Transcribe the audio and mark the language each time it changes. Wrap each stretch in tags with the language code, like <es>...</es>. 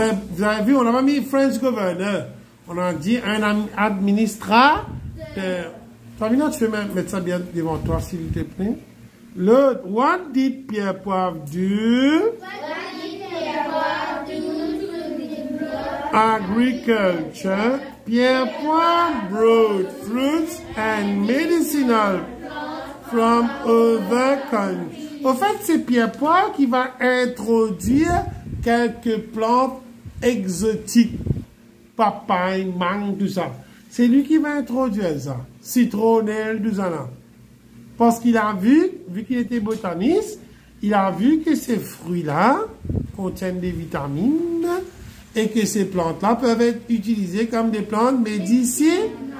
<fr>Vous avez vu, on n'a pas mis</fr> <en>French governor.</en> <fr>On a dit un administrateur. Fabien, tu peux mettre ça bien devant toi, s'il te plaît. L'autre,</fr> <en>what did Pierre Poivre do? Agriculture. Pierre Poivre brought fruits and medicinal from other countries.</en> <fr>Au fait, c'est Pierre Poivre qui va introduire quelques plantes exotiques. Papaye, mangue, tout ça. C'est lui qui va introduire ça. Citronnelle, tout ça là. Parce qu'il a vu qu'il était botaniste, il a vu que ces fruits-là contiennent des vitamines et que ces plantes-là peuvent être utilisées comme des plantes médicinales.</fr>